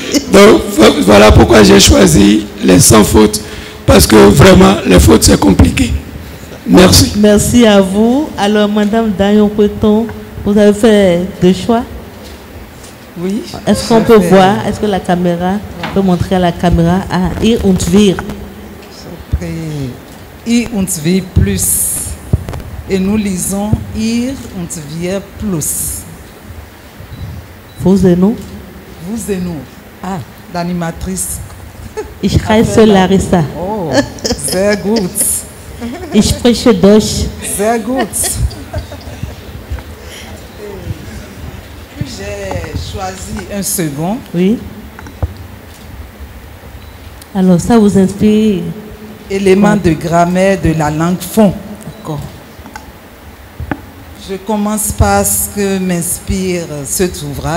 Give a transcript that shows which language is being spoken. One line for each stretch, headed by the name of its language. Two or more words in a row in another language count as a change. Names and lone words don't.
French: Donc, voilà pourquoi j'ai choisi les sans fautes. Parce que vraiment, les fautes, c'est compliqué. Merci. Merci à vous. Alors, Madame Dayon Peton, vous avez fait deux choix? Oui. Est-ce qu'on peut voir? Est-ce que la caméra peut montrer à la caméra? Ah, Ir und wir. Ir und wir plus. Et nous lisons Ir und wir plus. Vous et nous? Vous et nous. Ah, l'animatrice.
German: Ich heiße Larissa. Oh, sehr gut. Ich spreche Deutsch. Sehr gut.
French: J'ai choisi un second. Oui. Alors ça vous inspire? Éléments de grammaire de la langue fond. D'accord. Je commence par ce que m'inspire cet ouvrage.